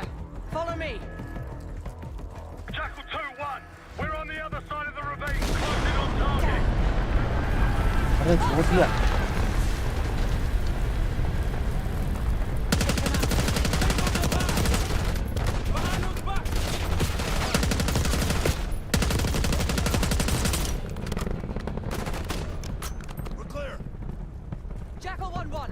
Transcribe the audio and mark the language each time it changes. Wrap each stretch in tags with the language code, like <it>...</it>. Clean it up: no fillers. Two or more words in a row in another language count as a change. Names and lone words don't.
<en>Follow me. Jackal 2-1, we're on the other side of the ravine, closing on target.</en> <hi>अरे छोड़ दिया।</hi> <en>We're clear. Jackal 1-1.</en>